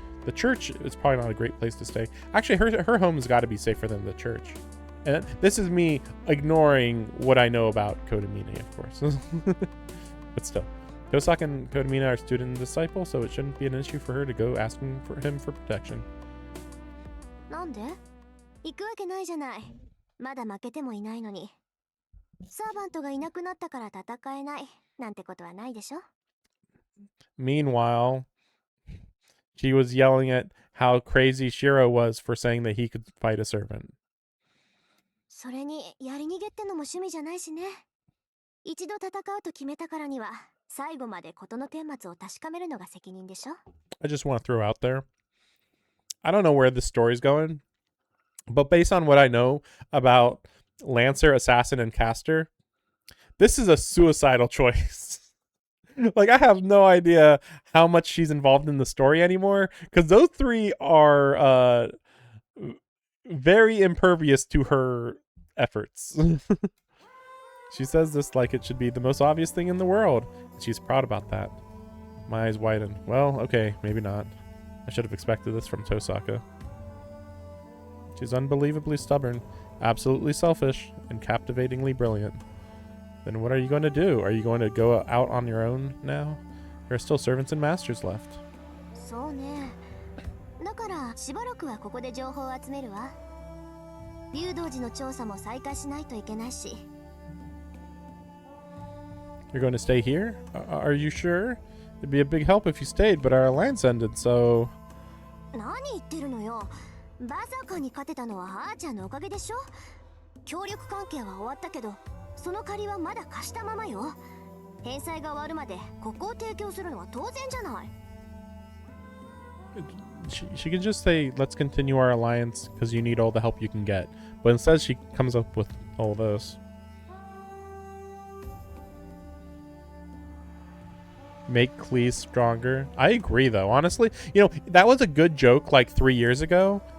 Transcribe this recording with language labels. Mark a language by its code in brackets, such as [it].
[en] The church is probably not a great place to stay. Actually, her home's got to be safer than the church. And this is me ignoring what I know about Kodamine, of course. But still, Tosaka and Kodamine are student and disciple, so it shouldn't be an issue for her to go asking for him for protection. [ja] なんで？行くわけないじゃない。まだ負けてもいないのに。サーバントがいなくなったから戦えないなんてことはないでしょ? [en] Meanwhile, she was yelling at how crazy Shiro was for saying that he could fight a servant. [ja] それにやり逃げってのも趣味じゃないしね。一度戦うと決めたからには最後まで事の顛末を確かめるのが責任でしょ? [en] I just want to throw out there, I don't know where this story's going, but based on what I know about Lancer, Assassin, and Caster, this is a suicidal choice. Like, I have no idea how much she's involved in the story anymore, because those three are very impervious to her efforts. She says this like it should be the most obvious thing in the world. She's proud about that. My eyes widen. Well, okay, maybe not. I should have expected this from Tosaka. She's unbelievably stubborn, absolutely selfish, and captivatingly brilliant. Then what are you going to do? Are you going to go out on your own now? There are still servants and masters left. [ja] そうね。だからしばらくはここで情報を集めるわ。竜道寺の調査も再開しないといけないし。 [en] You're going to stay here? Are you sure? It'd be a big help if you stayed, but our alliance ended, so... [ja] 何言ってるのよ。バーサーカーに勝てたのはあーちゃんのおかげでしょ。協力関係は終わったけど、その借りはまだ貸したままよ。返済が終わるまでここを提供するのは当然じゃない。 [en] She can just say, let's continue our alliance because you need all the help you can get. But instead she comes up with all this. Make Clee stronger. I agree though, honestly. You know, that was a good joke like 3 years ago.